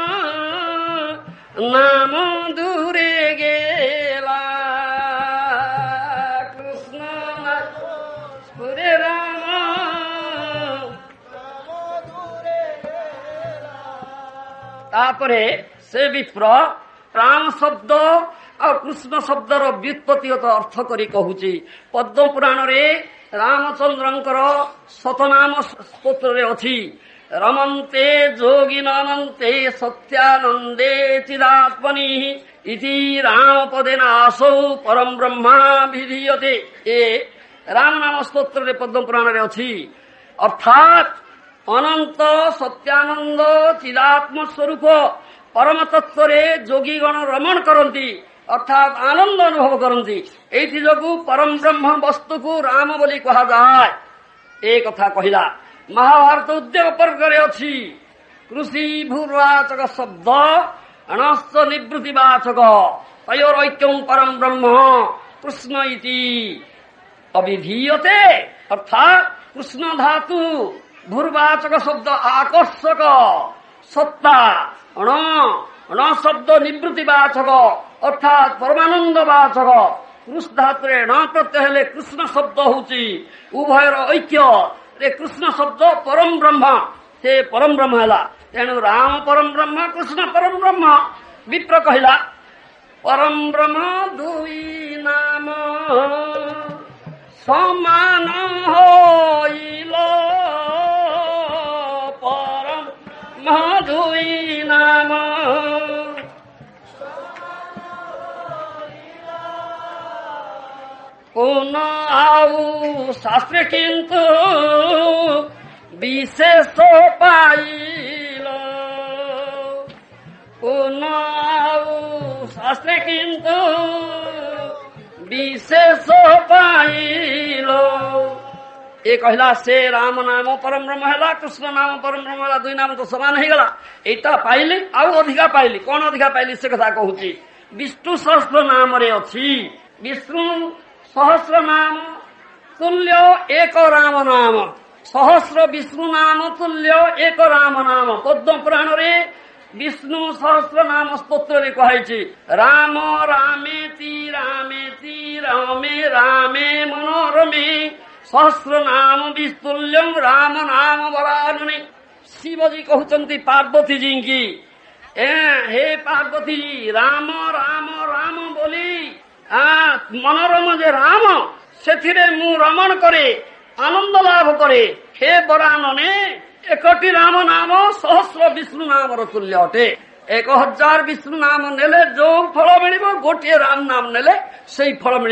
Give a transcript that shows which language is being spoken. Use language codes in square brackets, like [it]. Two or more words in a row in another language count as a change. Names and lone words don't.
[or] ନାମ ଦୂରେ ଗଲା, କୃଷ୍ଣ ନାମ ସ୍ଫୁରେ ରାମ ତାପରେ ସେ ବିପ୍ର ରାମ ଶବ୍ଦ ଆଉ କୃଷ୍ଣ ଶବ୍ଦର ବ୍ୟୁତ୍ପତ୍ତିଗତ ଅର୍ଥ କରି କହୁଛି। ପଦ୍ମ ପୁରାଣ ରେ ରାମଚନ୍ଦ୍ରଙ୍କର ଶତନାମ ସ୍ତୋତ୍ର ରେ ଅଛି, [sa] रमन्ते जोगिनन्ते सत्यानंदे चिदात्मनि इति राम पदेन आसौ परम ब्रह्मा विधीयते। [or] ଏ ରାମ ନାମ ସ୍ତୋତ୍ର ରେ ପଦ୍ମ ପୁରାଣ ରେ ଅଛି। ଅର୍ଥାତ ଅନନ୍ତ ସତ୍ୟାନନ୍ଦ ଚିଦାତ୍ମ ସ୍ୱରୂପ ପରମ ତତ୍ତ୍ୱ ରେ ଯୋଗୀଗଣ ରମଣ କରନ୍ତି, ଅର୍ଥାତ ଆନନ୍ଦ ଅନୁଭବ କରନ୍ତି। ଏଥି ଯୋଗୁଁ ପରମ ବ୍ରହ୍ମ ବସ୍ତୁ କୁ ରାମ ବୋଲି କୁହା ଯାଏ। ଏ କଥା କହିଲା। ମହାଭାରତ ଉଦ୍ୟୋଗ ପର୍ବ ରେ ଅଛି, [sa] कृषि भूर्वाचक शब्द अणस्त निवृत्तिवाचक तयोरैक्यं परम ब्रह्म कृष्ण इति अभिधीयते। [or] ଅର୍ଥାତ କୃଷ୍ଣ ଧାତୁ ଭୂର୍ବାଚକ ଶବ୍ଦ ଆକର୍ଷକ ସତ୍ତା, ଅଣ ଶବ୍ଦ ନିବୃତ୍ତିବାଚକ ଅର୍ଥାତ ପରମାନନ୍ଦବାଚକ। କୃଷ୍ଣ ଧାତୁ ରେ ନ ପ୍ରତ୍ୟୟ ହେଲେ କୃଷ୍ଣ ଶବ୍ଦ ହେଉଛି ଉଭୟର ଐକ୍ୟ ରେ କୃଷ୍ଣ ଶବ୍ଦ ପରମ ବ୍ରହ୍ମ, ସେ ପରମ ବ୍ରହ୍ମ ହେଲା। ତେଣୁ ରାମ ପରମ ବ୍ରହ୍ମ କୃଷ୍ଣ ପରମ ବ୍ରହ୍ମ। ବିପ୍ର କହିଲା, ପରମ ବ୍ରହ୍ମ ଦୁଇ ନାମ ସମାନ ହେଲା, ପରମ ଦୁଇ ନାମ କେଉଁ ଆଉ ଶାସ୍ତ୍ର କିନ୍ତୁ ବିଶେଷ ପାଇଲା, କେଉଁ ଆଉ ଶାସ୍ତ୍ର କିନ୍ତୁ ବିଶେଷ ପାଇଲା ଏ କହିଲା ସେ ରାମ ନାମ ପରମ ବ୍ରହ୍ମ ହେ, କୃଷ୍ଣ ନାମ ପରମ ବ୍ରହ୍ମ ହେ, ଦୁଇ ନାମ ତ ସମାନ ହୋଇ ଗଲା। ଏଟା ପାଇଲି ଆଉ ଅଧିକା ପାଇଲି, କେଉଁ ଅଧିକା ପାଇଲି ସେ କଥା କହୁଛି। ବିଷ୍ଣୁ ସହସ୍ର ନାମ ରେ ଅଛି, ବିଷ୍ଣୁ ସହସ୍ର ନାମ ତୁଲ୍ୟ ଏକ ରାମ ନାମ, ସହସ୍ର ବିଷ୍ଣୁ ନାମ ତୁଲ୍ୟ ଏକ ରାମ ନାମ। ପଦ୍ମ ପୁରାଣ ରେ ବିଷ୍ଣୁ ସହସ୍ର ନାମ ସ୍ତୋତ୍ର ରେ କୁହାଇଛି, [sa] राम रामेति रामेति रामे रामे मनोरमे सहस्र नाम विस्तुल्यम राम नाम वरानने। [or] ଶିବଜୀ କହନ୍ତେ ପାର୍ବତୀ ଜୀ କି, ହେ ପାର୍ବତୀ ଜୀ ରାମ ରାମ ରାମ ବୋଲି ମନୋରମ ଯେ ରାମ ସେ ମୁଁ ରମଣ କରେ ଆନନ୍ଦ ଲାଭ କରେ। ହେ ବରାନନେ ଏକଟି ରାମ ନାମ ସହସ୍ର ବିଷ୍ଣୁ ନାମ ତୁଲ୍ୟ ଅଟେ। 1000 ବିଷ୍ଣୁ ନାମ ନେଲେ ଯୋ ଫଳ ମିଳ, ଗୋଟେ ରାମ ନାମ ନେଲେ ସେ ଫଳ ମିଳ।